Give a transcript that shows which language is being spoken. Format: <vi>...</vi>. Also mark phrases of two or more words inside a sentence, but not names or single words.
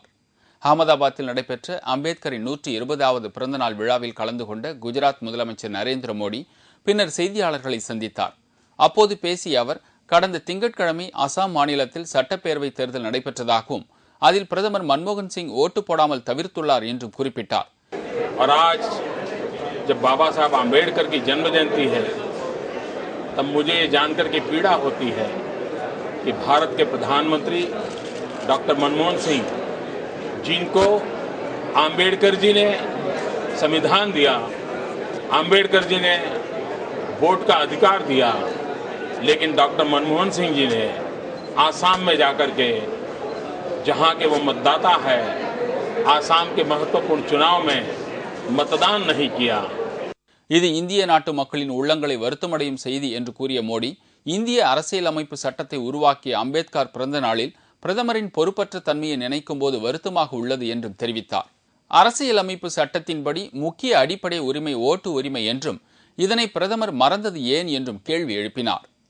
<ta>அகமதாபாத்தில் நடைபெற்ற அம்பேத்கரின் 120வது பிறந்தநாள் விழாவில் கலந்து கொண்ட குஜராத் முதலமைச்சர் நரேந்திர மோடி பின்னர் செய்தியாளர்களை சந்தித்தார். அப்போது பேசிய அவர், கடந்த திங்கட்கிழமை அசாம் மாநிலத்தில் சட்டப்பேரவை தேர்தல் நடைபெற்றதாகவும் அதில் பிரதமர் மன்மோகன் சிங் ஓட்டு போடாமல் தவிர்த்துள்ளார் என்றும் குறிப்பிட்டார்.</ta> <hi>और आज जब बाबा साहब आम्बेडकर की जन्म जयंती है तब मुझे ये जानकर के पीड़ा होती है कि भारत के प्रधानमंत्री डॉक्टर मनमोहन सिंह, जिनको आम्बेडकर जी ने संविधान दिया, आम्बेडकर जी ने वोट का अधिकार दिया, लेकिन डॉक्टर मनमोहन सिंह जी ने आसाम में जाकर के, जहां के वो मतदाता है, आसाम के महत्वपूर्ण चुनाव में मतदान नहीं किया.</hi> <ta>இது இந்திய நாட்டு மக்களின் உள்ளங்களை வருத்தமடையும் செய்தி என்று கூறிய மோடி, இந்திய அரசியலமைப்பு சட்டத்தை உருவாக்கிய அம்பேத்கர் பிறந்த நாளில் பிரதமரின் பொறுப்பற்ற தன்மையை நினைக்கும் போது வருத்தமாக உள்ளது என்றும் தெரிவித்தார். அரசியலமைப்பு சட்டத்தின்படி முக்கிய அடிப்படை உரிமை ஓட்டு உரிமை என்றும் இதனை பிரதமர் மறந்தது ஏன் என்றும் கேள்வி எழுப்பினார்.</ta>